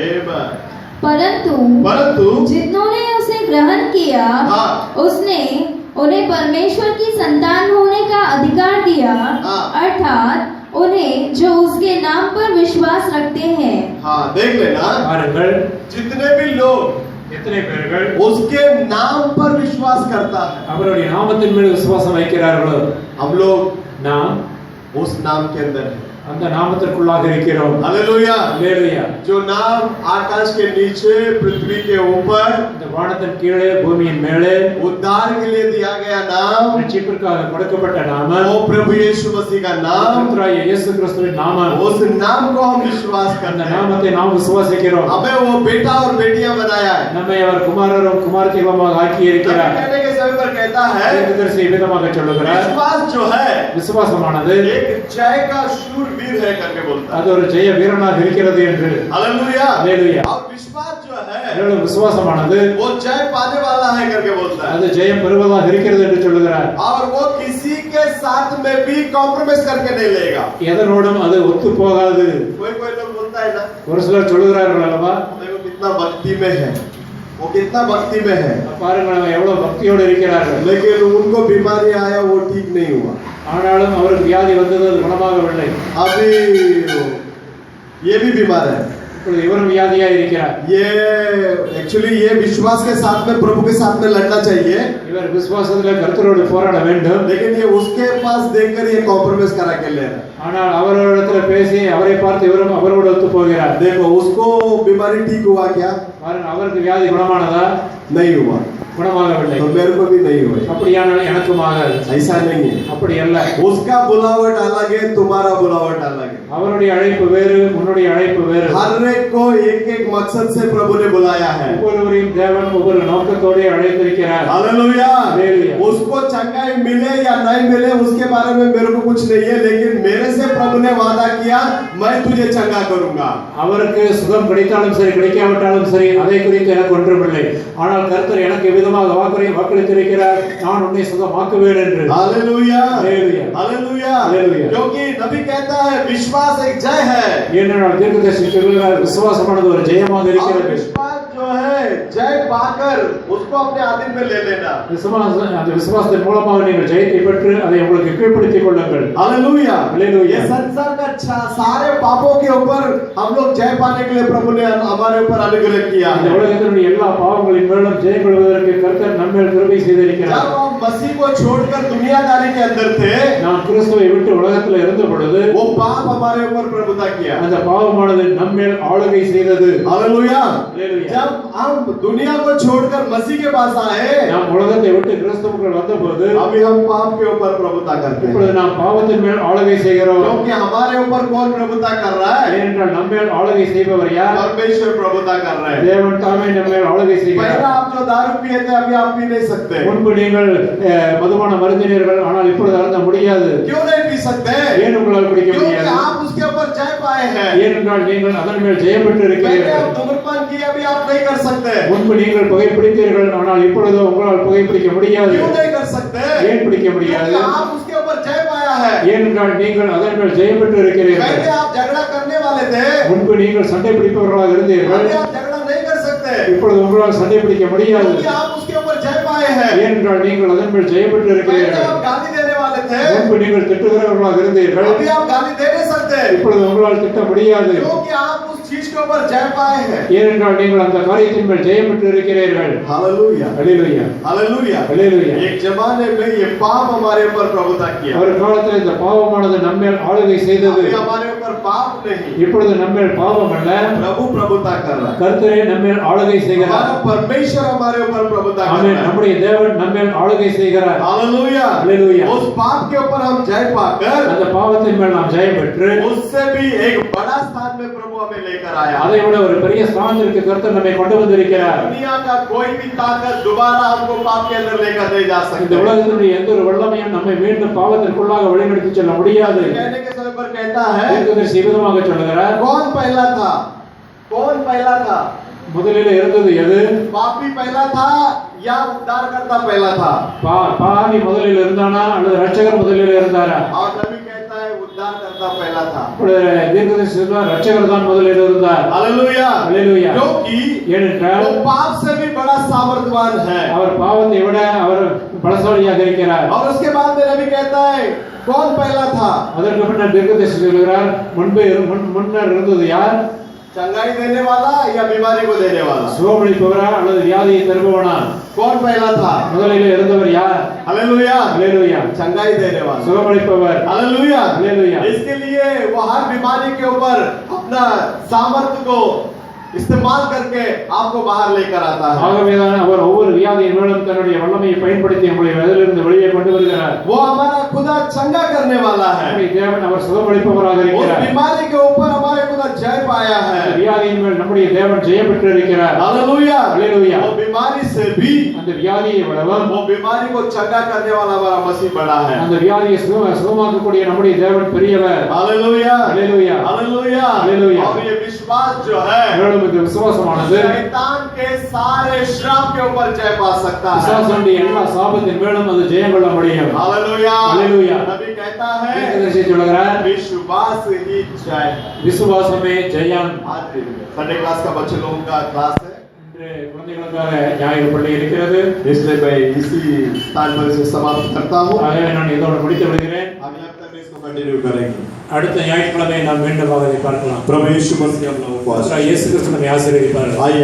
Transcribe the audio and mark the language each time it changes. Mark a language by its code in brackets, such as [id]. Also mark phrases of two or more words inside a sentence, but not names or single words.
[hi] परंतु जिन्होंने उसे ग्रहण किया उसने उन्हें परमेश्वर की संतान होने का अधिकार दिया, अर्थात उन्हें जो उसके नाम पर विश्वास रखते हैं. हाँ देख लेना, [ta] பாருங்கள், [hi] जितने भी लोग [ta] எத்தனை பேர்கள் [hi] उसके नाम पर विश्वास करता है, [ta] அவருடைய நாமத்தின் மேல் விசுவாசம் வைக்கிறார்களோ [hi] हम लोग [ta] நாம் [hi] उस नाम के अंदर है. [ta] அந்த நாமத்திற்குள்ளாக இருக்கிறோம். [hi] हालेलुया. [ta] हालेलुया. [hi] जो नाम आकाश के नीचे पृथ्वी के ऊपर [ta] இந்த வானத்தின் கீழே பூமியின் மேலே [hi] उद्धार के लिए दिया गया नाम, [ta] ரட்சிப்பிற்காக கொடுக்கப்பட்ட நாமம் [hi] वो प्रभु यीशु मसीह का नाम, [ta] கர்த்தராகிய இயேசு கிறிஸ்துவின் நாமம். [hi] उस नाम को हम विश्वास [ta] அந்த [hi] करते हैं. [ta] நாமத்தை நாம் விசுவாசிக்கிறோம். [hi] हमें वो बेटा और बेटियां बनाया है. [ta] நம்மை அவர் குமாரரும் குமாரத்தியுமாக ஆக்கி இருக்கிறார். [hi] कहने के समय पर कहता है [ta] தீர்க்கதரிசி விதமாக சொல்லுகிறார், [hi] विश्वास जो है [ta] விசுவாசமானது [hi] एक जय का शूरवीर है करके बोलता है. [ta] அது ஒரு ஜெய வீரனாக இருக்கிறது என்று. [hi] हालेलुया. [ta] हालेलुया. [hi] और विश्वास जो है [ta] விசுவாசமானது [hi] वो जय पाने वाला है करके बोलता है. [ta] அது ஜெயம் பெறுவதாக இருக்கிறது என்று சொல்லுகிறார். [hi] और वो किसी के साथ में भी कॉम्प्रोमाइज करके नहीं लेगा. [ta] எதனோடும் அது ஒத்து போகாது. [hi] कोई कोई लोग बोलता है ना, [ta] ஒரு சிலர் சொல்லுகிறார்கள் அல்லவா, [hi] देखो कितना भक्ति में है, वो कितना भक्ति में है, [ta] பாருங்கள் அவங்க எவ்வளவு பக்தியோடு இருக்கிறார்கள். [hi] लेकिन उनको बीमारी आया वो ठीक नहीं हुआ. [ta] ஆனாலும் அவருக்கு வியாதி வந்தது, அது குணமாகவில்லை. [hi] अभी ये भी बीमार है. [ta] இப்பொழுது இவரும் வியாதியா இருக்கிறார். [hi] ये एक्चुअली ये विश्वास के साथ में प्रभु के साथ में लड़ना चाहिए, [ta] இவர் விசுவாசத்துல கர்த்தரோடு போராட வேண்டும். [hi] लेकिन ये उसके पास देखकर ये कॉम्प्रोमाइज करा के ले रहा है. [ta] ஆனால் அவரோடத்துல பேசி அவரை பார்த்து இவரும் அவரோடு ஒத்து போகிறார். [hi] देखो उसको बीमारी ठीक हुआ क्या? [ta] பாருங்க, அவருக்கு வியாதி குணமானதா? [hi] नहीं हुआ. [ta] குணமாகவில்லை. [hi] तो मेरे को भी नहीं हुआ. [ta] அப்படியானால் எனக்கும் ஆகாது. [hi] ऐसा नहीं है. [ta] அப்படி அல்ல. [hi] उसका बुलावट अलग है, तुम्हारा बुलावट अलग है. [ta] அவருடைய அழைப்பு வேறு, உன்னுடைய அழைப்பு வேறு. [hi] हर एक को एक एक मकसद से प्रभु ने बुलाया है. [ta] ஒவ்வொருவரையும் தேவன் ஒவ்வொரு நோக்கத்தோடு அழைத்திருக்கிறார். [hi] हालेलुया. [ta] हालेलुया. [hi] उसको चंगाई मिले या नहीं मिले उसके बारे में मेरे को कुछ नहीं है, लेकिन मेरे से प्रभु ने वादा किया मैं तुझे चंगा करूंगा. [ta] அவருக்கு சுகம் கிடைத்தாலும் சரி கிடைக்காவிட்டாலும் சரி அதை குறித்து எனக்கு ஒன்றுமில்லை. ஆனால் கர்த்தர் எனக்கு விதமாக வாக்களித்திருக்கிறார், நான் உன்னை சுகமாக்குவேன் என்று. [hi] हालेलुया. [ta] हालेलुया. [hi] हालेलुया. [ta] हालेलुया. [hi] क्योंकि नबी कहता है विश्वास एक जय है. [ta] ஏனென்றால் தீர்க்கதரிசி சொல்கிறார், விசுவாசமானது ஒரு ஜெயமாக [hi] और [ta] இருக்கிறது. [hi] विश्वास जो है जय पाकर उसको अपने आधीन में ले लेना. [ta] அந்த விசுவாசத்தின் மூலமாக நீங்கள் ஜெயத்தை பெற்று அதை உங்களுக்கு கீழ்ப்படுத்திக் கொள்ளுங்கள். [hi] हालेलुया. [ta] हालेलुया. [hi] ये संसार का सारे पापों के ऊपर हम लोग जय पाने के लिए प्रभु ने हमारे ऊपर अनुग्रह किया [ta] இந்த [hi] है. [ta] உலகத்தினுடைய எல்லா பாவங்களின் மேலும் ஜெயம் கொள்வதற்கு கர்த்தர் நம்மேல் கிருபை செய்திருக்கிறார். [hi] जब हम मसीह को छोड़कर दुनियादारी के अंदर थे, [ta] நாம் கிறிஸ்துவை விட்டு உலகத்தில் இருந்த பொழுது [hi] वो पाप हमारे ऊपर प्रभुता किया. [ta] அந்த பாவமானது நம்மேல் ஆளுகை செய்தது. [hi] हालेलुया. [ta] हालेलुया. [hi] जब हम दुनिया को छोड़कर मसीह के पास आए, [ta] நாம் உலகத்தை விட்டு கிறிஸ்துவுக்குள் வந்தபோது [hi] अभी हम पाप के ऊपर प्रभुता करते हैं. [ta] இப்பொழுது நாம் பாவத்தின் மேல் ஆளுகை செய்கிறோம். [hi] क्योंकि हमारे ऊपर कौन प्रभुता कर रहा है? [ta] ஏனென்றால் நம்மேல் ஆளுகை செய்பவர் யார்? [hi] परमेश्वर प्रभुता कर रहा है. [ta] தேவன் தாமே நம்மேல் ஆளுகை செய்கிறார். [hi] पहला आप जो दारू पिए थे अभी आप पी नहीं सकते. [ta] முன்பு நீங்கள் மதுபான மருந்தினீர்கள், ஆனால் இப்பொழுது அருந்த முடியாது. [hi] क्यों नहीं पी सकते? [ta] ஏன் உங்களால் குடிக்க [hi] क्योंकि [ta] முடியாது? [hi] आप उसके ऊपर जय पाए हैं. [ta] ஏனென்றால் நீங்கள் அதன் மேல் ஜெயம் பெற்று [hi] पहले [ta] இருக்கிறீர்கள். [hi] आप धूम्रपान किए अभी आप नहीं कर सकते. [ta] முன்பு நீங்கள் புகைப்பிடித்தீர்கள், ஆனால் இப்பொழுது உங்களால் புகைப்பிடிக்க முடியாது. [hi] क्यों नहीं कर सकते? [ta] ஏன் பிடிக்க முடியாது? [hi] क्योंकि आप उसके ऊपर जय पाया है. [ta] ஏனென்றால் நீங்கள் அதன் மேல் ஜெயம் பெற்று இருக்கிறீர்கள். [hi] पहले आप झगड़ा करने वाले थे, [ta] முன்பு நீங்கள் சண்டை பிடிப்பவர்களாக இருந்தீர்கள், [hi] अभी आप झगड़ा नहीं कर सकते. [ta] இப்பொழுது உங்களால் சண்டை பிடிக்க முடியாது. [hi] क्योंकि आप उसके ऊपर जय पाए हैं. [ta] ஏனென்றால் நீங்கள் அதன் மேல் ஜெயம் பெற்று [hi] पहले [ta] இருக்கிறீர்கள். [hi] आप गाली देने वाले थे, [ta] முன்பு நீங்கள் திட்டுகிறவர்களாக இருந்தீர்கள், [hi] अभी आप गाली दे नहीं सकते. [ta] இப்பொழுது உங்களால் திட்ட முடியாது. [hi] क्योंकि आप उस चीज के ऊपर जय पाए हैं. [ta] ஏனென்றால் நீங்கள் அந்த காரியத்தின் மேல் ஜெயம் பெற்று இருக்கிறீர்கள். [hi] हालेलुया. [ta] ஹல்லேலூயா. [hi] हालेलुया. [ta] ஹல்லேலூயா. [hi] एक जमाने में ये पाप हमारे ऊपर प्रभुता किया. [ta] ஒரு காலத்தில் இந்த பாவமானது நம்மேல் ஆளுகை செய்தது. [hi] अभी हमारे ऊपर पाप नहीं, [ta] இப்பொழுது நம்மேல் பாவம் அல்ல, [hi] प्रभु प्रभुता कर रहा है. [ta] கர்த்தரே நம்மேல் ஆளுகை செய்கிறார். [hi] हमारा परमेश्वर हमारे ऊपर प्रभुता कर [ta] ஆமென். [hi] रहा है. [ta] நம்முடைய தேவன் நம்மேல் ஆளுகை செய்கிறார். [hi] हालेलुया. [ta] हालेलुया. [hi] उस पाप के ऊपर हम जय पाकर [ta] அந்த பாவத்தின் மேல் நாம் ஜெயம் பெற்று [hi] उससे भी एक बड़ा स्थान में प्रभु हमें लेकर आया. [ta] அதை விட ஒரு பெரிய ஸ்தானத்திற்கு கர்த்தர் நம்மை கொண்டு வந்திருக்கிறார். [hi] दुनिया का कोई भी ताकत दोबारा हमको पाप के अंदर लेकर नहीं जा [ta] இந்த [hi] सकते. [ta] உலகத்தினுடைய எந்த ஒரு வல்லமையும் நம்மை மீண்டும் பாவத்திற்குள்ளாக வழிநடத்தி செல்ல முடியாது. [hi] कहने के समय पर कहता है, [ta] தீர்க்கதரிசி விதமாக சொல்லுகிறார், [hi] कौन पहला था? कौन पहला था? [ta] முதலில் இருந்தது எது? [hi] पापी पहला था या उद्धारकर्ता पहला था? [ta] பாவி முதலில் இருந்தானா அல்லது ரட்சகர் முதலில் இருந்தாரா? [hi] और नबी कहता है उद्धारकर्ता पहला था. [ta] தீர்க்கதரிசி சொல்றார், ரட்சகர் தான் முதலில் இருந்தார். [hi] हालेलुया. [ta] हालेलुया. [hi] क्योंकि [ta] ஏனென்றால் [hi] वो पाप से भी बड़ा सामर्थ्यवान है. [ta] அவர் பாவத்தை விட அவர் பலசாலியாக இருக்கிறார். [hi] और उसके बाद में नबी कहता है कौन पहला था? [ta] அதற்கு பின்னர் தீர்க்கதரிசி சொல்கிறார், முன்னர் இருந்தது யார்? [hi] चंगाई देने वाला या बीमारी को देने वाला? [ta] சுகமளிப்பவரா அல்லது வியாதியை தருபவனா? [hi] कौन पहला था? [ta] முதலில் இருந்தவர் யார்? [hi] हालेलुया. [ta] हालेलुया. [hi] चंगाई देने वाला. [ta] சுகமளிப்பவர். [hi] हालेलुया. [ta] हालेलुया. [hi] इसके लिए वो हर बीमारी के ऊपर अपना सामर्थ्य को इस्तेमाल करके आपको बाहर लेकर आता है. [ta] ஆகவேதான் அவர் ஒவ்வொரு வியாதியின் மேலும் தன்னுடைய வல்லமையை பயன்படுத்தி உங்களை அதிலிருந்து வெளியே கொண்டு வருகிறார். [hi] वो हमारा खुदा चंगा करने वाला है. [ta] நம்முடைய தேவன் அவர் சுகமளிப்பவராக [hi] उस [ta] இருக்கிறார். [hi] बीमारी के ऊपर हमारे खुदा जय पाया है. [ta] அந்த வியாதியின் மேல் நம்முடைய தேவன் ஜெயம் பெற்று இருக்கிறார். [hi] हालेलुया. [ta] हालेलुया. [hi] वो बीमारी से भी [ta] அந்த வியாதியை விடவும் [hi] वो बीमारी को चंगा करने वाला हमारा मसीह बड़ा है. [ta] அந்த வியாதியை சுகமாக்கக்கூடிய நம்முடைய தேவன் பெரியவர். [hi] हालेलुया. [ta] हालेलुया. [hi] हालेलुया. [ta] हालेलुया. [hi] और ये विश्वास जो है [ta] மேலும் இந்த விசுவாசமானது [hi] शैतान के सारे श्राप के ऊपर जय पा सकता है. [ta] பிசாசுடைய எல்லா சாபத்தின் மேலும் அது ஜெயம் கொள்ள முடியும். [hi] हालेलुया. [ta] हालेलुया. [hi] नबी कहता है [ta] தீர்க்கதரிசி சொல்கிறார், [hi] विश्वास ही जय. [ta] விசுவாசமே ஜெயம். [hi] आज [en] Sunday class [hi] का बच्चे लोगों का क्लास है. [ta] இன்று குழந்தைகளுக்காக ஞாயிறு பள்ளி இருக்கிறது. [hi] इसलिए मैं इसी स्थान पर इसे समाप्त करता हूँ. [ta] ஆகவே நான் இதோடு முடித்து விடுகிறேன். [hi] अगले हफ्ते में इसको कंटिन्यू करेंगे. [ta] அடுத்த ஞாயிற்றுக்கிழமை நாம் மீண்டும் அதை பார்க்கலாம். [hi] प्रभु यीशु मसीह हम लोगों को [ta] இயேசு கிறிஸ்து நம்மை ஆசீர்வதிப்பார். [hi] आइए